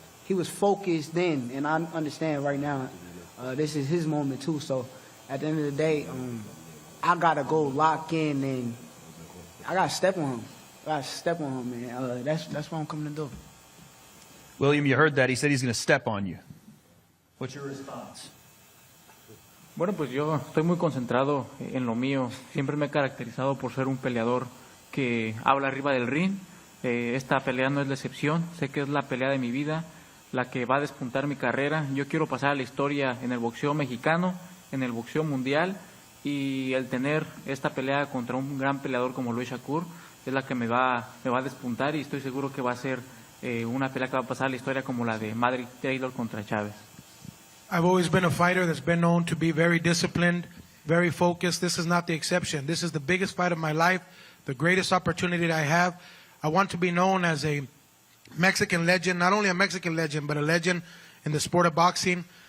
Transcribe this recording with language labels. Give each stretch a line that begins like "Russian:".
English: he was focused then, and I understand right now this is his moment too. So at the end of the day, I gotta go lock in and I gotta step on him. Man. That's what I'm coming to do. William, you heard that. He said he's going to step on you. What's your response?
Spanish: Bueno, pues yo estoy muy concentrado en lo mío. Siempre me he caracterizado por ser un peleador que habla arriba del ring. Esta pelea no es la excepción. Sé que es la pelea de mi vida, la que va a despuntar mi carrera. Yo quiero pasar a la historia en el boxeo mexicano, en el boxeo mundial, y el tener esta pelea contra un gran peleador como lo es Shakur es la que me va a despuntar, y estoy seguro que va a ser una pelea que va a pasar a la historia como la de Madrid Taylor contra Chávez.
English: I've always been a fighter that's been known to be very disciplined, very focused. This is not the exception. This is the biggest fight of my life, the greatest opportunity that I have. I want to be known as a Mexican legend, not only a Mexican legend, but a legend in the sport of boxing.